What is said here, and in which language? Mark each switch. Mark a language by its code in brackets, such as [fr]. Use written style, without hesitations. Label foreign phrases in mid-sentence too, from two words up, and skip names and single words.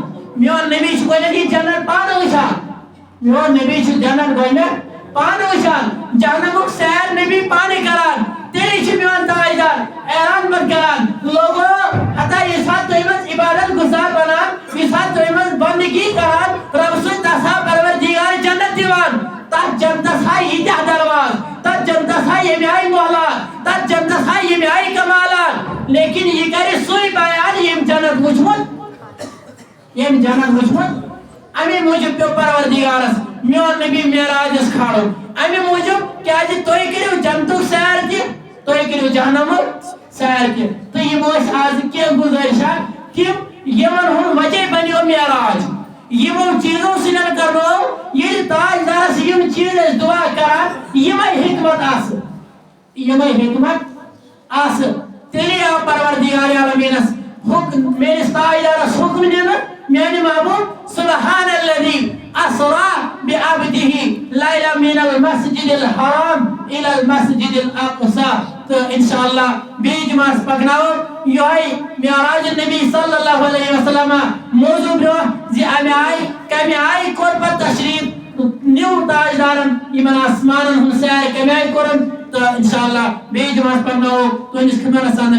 [ks] میون نبی چھُ گۄڈنٮ۪تھ یہِ جنت پانہٕ وٕچھان میون نبی چھُ جنت گۄڈنٮ۪تھ پانہٕ وٕچھان جہنمُک سیر نبی پانہٕ کران تیٚلی چھُ میون تاجدار اعلان پتہٕ کران لوگو ہتا یُس ساتہٕ تُہۍ منٛز عبادت گُزار بنان یُس ساتہٕ تُہۍ منٛز بندگی کران رب سُنٛد تس ہا پروردگار جنت دِوان تتھ جنتس ہا ییٖتیاہ درواز تتھ جنتس ہا ییٚمہِ آیہِ مۄحلات تتھ جنتس ہا ییٚمہِ آیہِ کمالات لیکن یہِ کرِ سُے بیان ییٚمۍ جنت وٕچھمُت ییٚمۍ جنت وٕچھمُت امی موٗجوٗب پیوٚو پروردگارس میون نبی معراجس کھالُن امی موٗجوٗب کیازِ تُہۍ کٔرِو جنتُک سیر تہِ تُہۍ کٔرِو جہنمُک سیر تہِ تہٕ یِم ٲسۍ آز کینٛہہ گُزٲرشا تِم یِمن ہُنٛد وجہ بنیو معراج یِمو چیٖزو سۭتۍ کرنو ییٚلہِ تاجدارس یِم چیٖز ٲسۍ دُعا کران یِمے حکمت آسہٕ یِمے حکمت آسہٕ تیٚلے آو پروردگار عالمیٖنس حُکم میٲنِس تاجدارس حُکم دِنہٕ میانہِ محبوٗب [ar] سبحان الذی اسرا بعبده لیلا من المسجد الحرام الى المسجد الاقصى [ks] تہٕ انشاءاللہ بیٚیہِ جمعس پکناوو یِہوٚے معراج النبی [ar] صلی اللہ علیہ وسلم [ks] موضوٗع برٛونٛہہ زِ امہِ آیہِ کمہِ آیہِ کوٚر پتہٕ تشریٖف نیوٗ تاجدارن یِمن آسمانن ہُنٛد سیر کمہِ آیہِ کوٚرُن تہٕ انشاءاللہ بیٚیہِ جمعس پکناوو تُہنٛدِس خدمتس اندر